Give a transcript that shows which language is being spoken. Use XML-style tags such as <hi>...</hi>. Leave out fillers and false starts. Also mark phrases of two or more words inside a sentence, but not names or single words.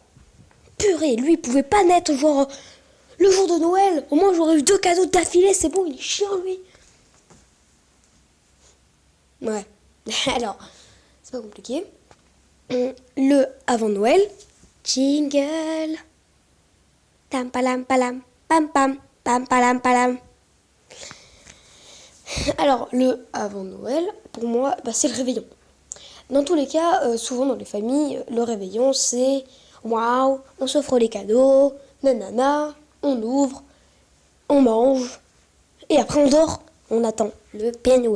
<fr>Purée, lui, il pouvait pas naître genre le jour de Noël. Au moins, j'aurais eu 2 cadeaux d'affilée, c'est bon, il est chiant, lui. Ouais. Alors, c'est pas compliqué. Le avant Noël, jingle. Tam palam palam, pam pam, pam palam palam. Alors, le avant Noël, pour moi, c'est le réveillon. Dans tous les cas, souvent dans les familles, le réveillon, c'est waouh, on s'offre les cadeaux, nanana, on ouvre, on mange, et après on dort, on attend le Père Noël.</fr>